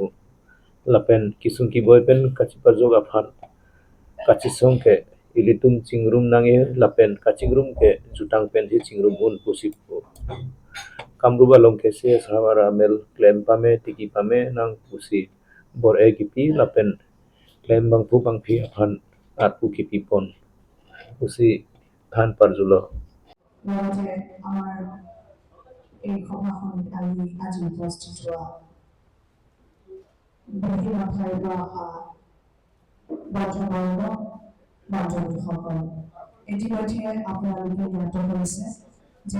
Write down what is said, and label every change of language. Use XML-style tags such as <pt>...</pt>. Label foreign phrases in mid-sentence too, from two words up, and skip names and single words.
<mjw>lapen kisung ki boy pen kachipajog afan kachisong ke ilitum chingrum nange lapen kachingrum ke jutang pen hi chingrum un pusipu Kamruba long kese sawara mel klem pame tiki pame nang pusi bor e kipi lapen klem bangpu bangpi afan atpu kipi pon pusi than parjulo</mjw> <as>লগতে আমাৰ এই সভাখনত আজি উপস্থিত হোৱা বিভিন্ন ঠাইৰ পৰা অহা বন্ধুবৰ্গ বান্ধৱীসকল ইতিমধ্যে আপোনালোকে জ্ঞাত হৈছে যে</as>